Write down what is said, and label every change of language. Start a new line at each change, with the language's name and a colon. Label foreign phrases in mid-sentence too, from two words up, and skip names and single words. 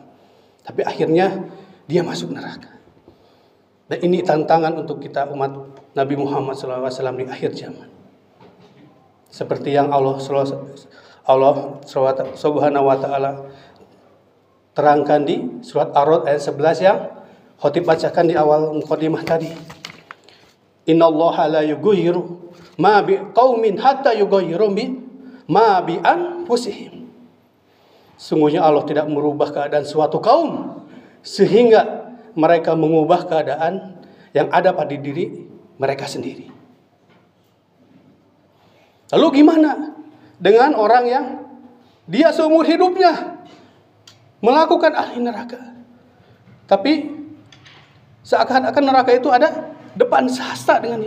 Indonesian: Tapi akhirnya dia masuk neraka. Dan ini tantangan untuk kita umat Nabi Muhammad SAW di akhir zaman. Seperti yang Allah
Arabic: سبحانه وتعالى
Indonesian: terangkan di surat Ar-Ra'd ayat 11 yang khotib bacakan di awal mukadimah tadi.
Arabic: إن الله لا يغير ما بقوم حتى يغيروا ما بأنفسهم.
Indonesian: Sungguhnya Allah tidak merubah keadaan suatu kaum sehingga mereka mengubah keadaan yang ada pada diri mereka sendiri. Lalu gimana dengan orang yang dia seumur hidupnya melakukan ahli neraka, tapi seakan-akan neraka itu ada depan sehasta dengannya.